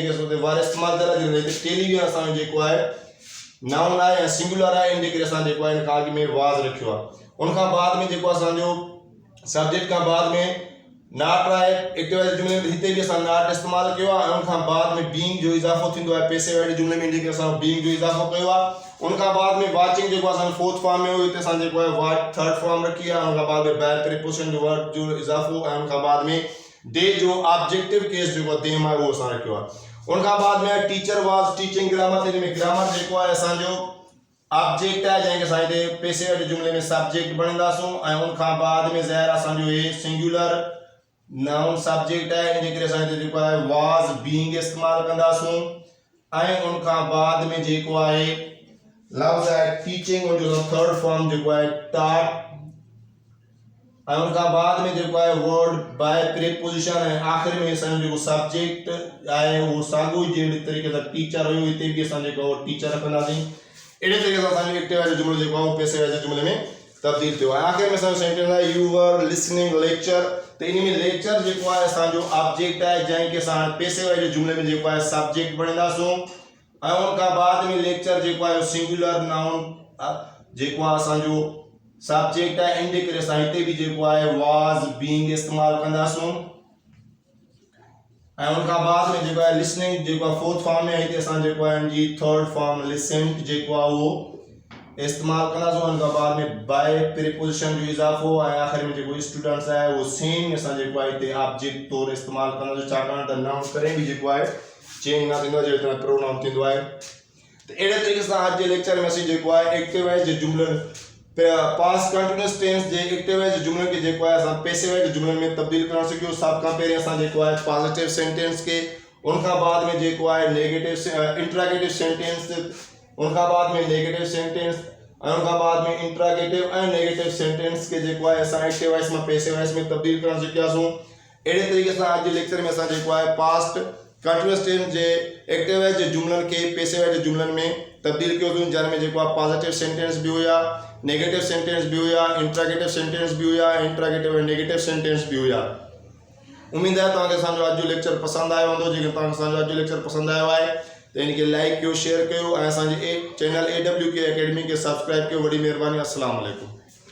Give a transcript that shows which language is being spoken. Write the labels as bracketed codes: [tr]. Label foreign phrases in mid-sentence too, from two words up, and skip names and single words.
[sd] जेके असां वार इस्तेमालु करे हिते टेलीविजन असांजो जेको आहे नाउन आहे या सिंगुलर आहे इन जे करे असां जेको आहे इन खां अॻु में वाज़ रखियो आहे उन खां बाद में जेको असांजो सब्जेक्ट खां बाद में नॉट आहे [en] active voice [sd] जुमिले में हिते भी असां नॉट इस्तेमालु कयो आहे उन खां बाद में बीइंग जो इजाफो थींदो आहे [en] passive voice [sd] जुमिले में जेके असां बीइंग जो इजाफो कयो आहे उन खां बाद में वाचिंग जेको असां फोर्थ फॉर्म में हुयो हिते असां जेको आहे [en] watch third form [sd] रखी आहे उन खां बाद में [en] by preposition [sd] जो वर्ड जो इजाफो ऐं उन खां बाद में दे जो [en] objective case [sd] जेको देम आहे उहो असां रखियो आहे उन खां बाद में [en] teacher was teaching grammar [sd] इन में ग्रामर जेको आहे असांजो ऑब्जेक्ट है जैसे असां हिते [en] passive voice [sd] जुमिले में सब्जेक्ट बणींदासूं ऐं उन खां बाद में ज़ाहिर असांजो हे [en] singular noun subject [sd] है इन जे करे असां हिते जेको आहे [en] was being [sd] इस्तेमालु कंदासूं ऐं उन खां बाद में जेको आहे लफ्ज़ आहे टीचिंग उन जो [en] third form [sd] जेको आहे टॉट ऐं उन खां बाद में जेको आहे [en] word by preposition [sd] ऐं आख़िर में असांजो जेको सब्जेक्ट आहे उहो साॻियो ई जहिड़े तरीक़े सां टीचर हुयो हिते बि असां जेको टीचर रखंदासीं अहिड़े तरीक़े सां असांजो [en] active voice [sd] जुमिलो जेको आहे [en] passive voice [sd] जुमिले में तब्दील थियो आहे आख़िर में असांजो सेंटेंस आहे [en] you were listening lecture [sd] तो इन में लेक्चर जेको आहे असांजो ऑब्जेक्ट आहे जंहिंखे असां [en] passive voice [sd] जुमिले में जेको आहे सब्जेक्ट बणींदासूं ऐं उन खां बाद में लेक्चर जेको आहे [en] singular noun [sd] जेको आहे असांजो सब्जेक्ट आहे इन जे करे असां हिते बि जेको आहे [en] was being [sd] इस्तेमालु कंदासूं ऐं उन खां बाद में जेको आहे लिसनिंग जेको आहे [en] fourth form [sd] में हिते असां जेको आहे इन जी [en] third form listened [sd] जेको आहे उहो इस्तेमाल कंदासीं उन खां बाद में [en] by preposition [sd] जो इज़ाफ़ो ऐं आख़िर में जेको स्टूडेंट्स आहे उहो सेम असां जेको आहे हिते ऑब्जेक्ट तौरु इस्तेमालु कंदासीं छाकाणि त नाउन करे बि जेको आहे चेंज न थींदो आहे जहिड़ी तरह प्रोनाउन थींदो आहे। त अहिड़े तरीक़े सां अॼु जे लेक्चर में असीं जेको आहे [en] active voice [sd] जे जुमलनि [en] past continuous tense [sd] जे [en] active voice [sd] जुमलनि खे जेको आहे असां [en] passive voice [sd] जुमलनि में तब्दील करणु सिखियो। सभ खां पहिरीं असां जेको आहे [en] positive sentence [sd] खे, उन खां बाद में जेको आहे [en] negative interrogative sentence, [sd] उन खां बाद में [en] negative sentence [sd] ऐं उन खां बाद में इंट्रागेटिव ऐं [en] negative sentence [sd] के जेको आहे असां [en] active voice [sd] मां [en] passive voice [sd] में तब्दील करणु सिखियासीं। अहिड़े तरीक़े सां अॼु जे लेक्चर में असां जेको आहे [en] past continuous tense [sd] जे [en] active voice [sd] जे जुमलनि खे [en] passive voice [sd] जे जुमलनि में तब्दील कयोसीं, जंहिं में जेको आहे [en] positive sentence [sd] बि हुया, [en] negative sentence [sd] भी हुआ, [en] interrogative sentence [sd] भी हुआ, [en] interrogative and negative sentence [sd] भी हुआ। उम्मीद है तव्हांखे असांजो अॼु जो लेक्चर पसंदि आयो हूंदो। जेकर तव्हांखे असांजो अॼु जो लेक्चर पसंदि आयो आहे त इनखे लाइक कयो, शेयर कयो ऐं असांजे चैनल AWK अकेडमी खे सब्सक्राइब कयो। वॾी महिरबानी। [ar] السلام عليكم.